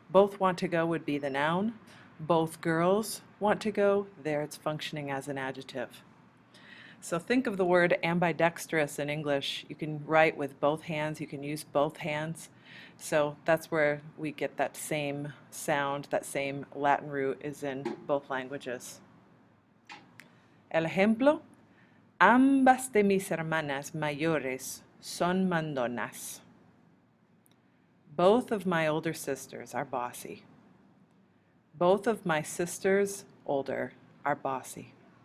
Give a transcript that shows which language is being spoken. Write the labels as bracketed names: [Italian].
[English] Both want to go would be the noun. Both girls want to go, there it's functioning as an adjective. So think of the word ambidextrous in English. You can write with both hands, you can use both hands. So that's where we get that same sound, that same Latin root is in both languages. [Spanish] El ejemplo, ambas de mis hermanas mayores son mandonas. [English] Both of my older sisters are bossy. Both of my sisters, older, are bossy.